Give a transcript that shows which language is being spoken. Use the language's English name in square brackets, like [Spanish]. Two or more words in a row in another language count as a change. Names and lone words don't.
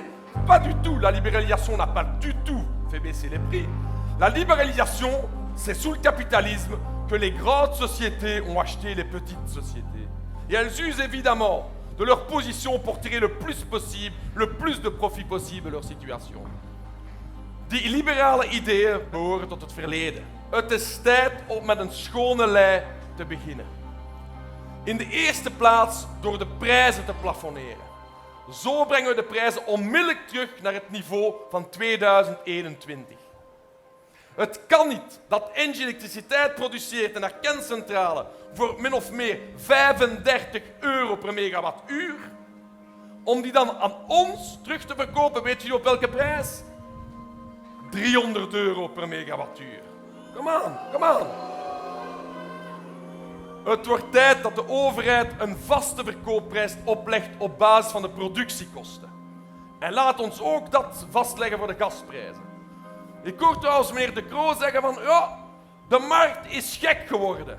[French] Pas du tout, la libéralisation n'a pas du tout fait baisser les prix. La libéralisation, c'est sous le capitalisme que les grandes sociétés ont acheté les petites sociétés. Et elles usent évidemment de leur position pour tirer le plus possible, le plus de profit possible de leur situation. [Dutch] Die liberale ideeën behoren tot het verleden. Het is tijd om met een schone lei te beginnen. In de eerste plaats door de prijzen te plafonneren. Zo brengen we de prijzen onmiddellijk terug naar het niveau van 2021. Het kan niet dat Engie elektriciteit produceert in haar kerncentrale voor min of meer 35 euro per megawattuur, om die dan aan ons terug te verkopen, weet je op welke prijs? 300 euro per megawattuur. [English] Come on. [Dutch] Het wordt tijd dat de overheid een vaste verkoopprijs oplegt op basis van de productiekosten. En laat ons ook dat vastleggen voor de gasprijzen. Ik hoor trouwens meneer De Croo zeggen van, ja, de markt is gek geworden.